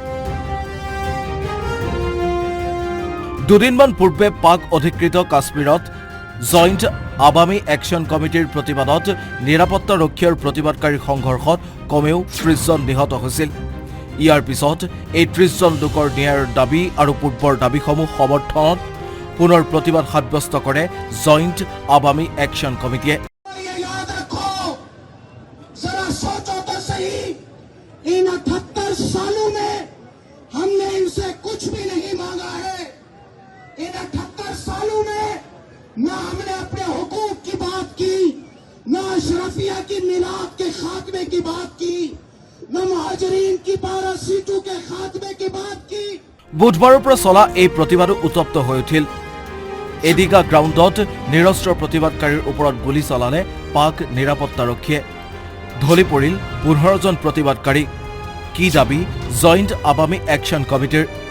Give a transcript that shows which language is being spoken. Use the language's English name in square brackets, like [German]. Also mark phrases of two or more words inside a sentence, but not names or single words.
[Assamese] দুদিনমান পূৰ্বে পাক অধিকৃত কাশ্মীৰত জইণ্ট আৱামী একশ্যন কমিটিৰ প্ৰতিবাদত নিৰাপত্তাৰক্ষী আৰু প্ৰতিবাদকাৰীৰ সংঘৰ্ষত কমেও 30 জন নিহত হৈছিল। ইয়াৰ পিছত এই 30 জন লোকৰ ন্যায়ৰ দাবী আৰু পূৰ্বৰ দাবীসমূহ সমৰ্থনত পুনৰ প্ৰতিবাদ সাব্যস্ত কৰে জইণ্ট আৱামী একশ্যন কমিটিয়ে। [Urdu] ان 78 سالوں میں ہم نے ان سے کچھ بھی نہیں مانگا ہے. ان 78 سالوں میں نہ ہم نے اپنے حقوق کی بات کی، نہ اشرفیہ کی میلاد کے خاتمے کی بات کی، نہ مہاجرین کی 12 سیٹوں کے خاتمے کی بات کی. [Assamese] বুধবাৰৰ পৰা চলা এই প্ৰতিবাদো উত্তপ্ত হৈ উঠিল। এদিগা গ্ৰাউণ্ডত নিৰস্ত্ৰ প্ৰতিবাদকাৰীৰ ওপৰত গুলী চলালে পাক নিৰাপত্তাৰক্ষীয়ে। ঢলি পৰিল 15 জন প্ৰতিবাদকাৰী। কি দাবী জইণ্ট আৱামী একশ্যন কমিটিৰ?